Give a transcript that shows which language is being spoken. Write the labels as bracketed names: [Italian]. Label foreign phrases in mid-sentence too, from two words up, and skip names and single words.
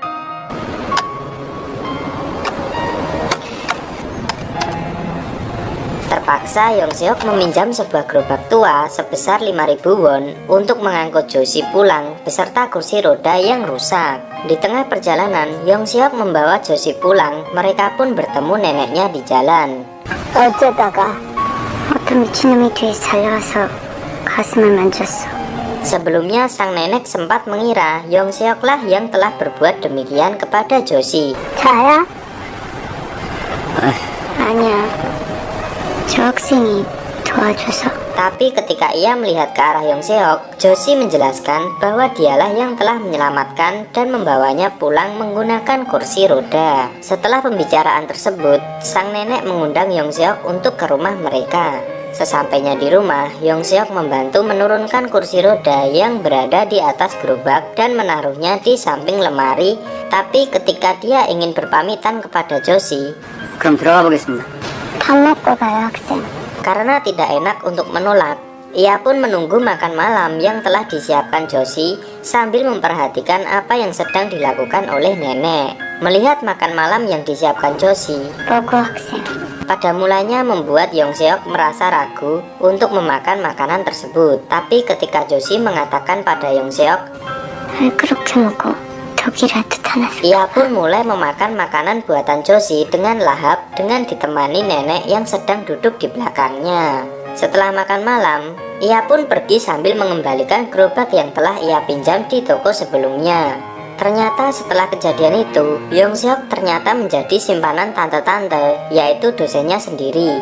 [Indonesian] Terpaksa Yong Seok meminjam sebuah gerobak tua sebesar 5.000 won untuk mengangkut Josie pulang beserta kursi roda yang rusak. Di tengah perjalanan, Yong Seok membawa Josie pulang. Mereka pun bertemu neneknya di jalan. [Korean] 어쩌다가 어떤 미친놈이 뒤에서 달려와서 가슴을 만졌어. [Indonesian] Sebelumnya sang nenek sempat mengira Yong Seok lah yang telah berbuat demikian kepada Josie. [Korean] 자야? 아니야. 저 학생이 도와줘서. [Indonesian] Tapi ketika ia melihat ke arah Yong Seok, Josie menjelaskan bahwa dialah yang telah menyelamatkan dan membawanya pulang menggunakan kursi roda. Setelah pembicaraan tersebut, sang nenek mengundang Yong Seok untuk ke rumah mereka. Sesampainya di rumah, Yong Seok membantu menurunkan kursi roda yang berada di atas gerobak dan menaruhnya di samping lemari. Tapi ketika dia ingin berpamitan kepada Josie, [Korean] 그럼 들어가 보겠습니다. 밥 먹고 가요, 학생. [Indonesian] karena tidak enak untuk menolak, ia pun menunggu makan malam yang telah disiapkan Josie sambil memperhatikan apa yang sedang dilakukan oleh nenek. Melihat makan malam yang disiapkan Josie, [Korean] 먹어, 학생. [Indonesian] pada mulanya membuat Yong Seok merasa ragu untuk memakan makanan tersebut. Tapi ketika Josie mengatakan pada Yong Seok, [Korean] 왜 그렇게 먹어? 독이라도 타나서. [Indonesian] ia pun mulai memakan makanan buatan Josie dengan lahap dengan ditemani nenek yang sedang duduk di belakangnya. Setelah makan malam, ia pun pergi sambil mengembalikan gerobak yang telah ia pinjam di toko sebelumnya. Ternyata setelah kejadian itu, Yong Seok ternyata menjadi simpanan tante-tante, yaitu dosennya sendiri.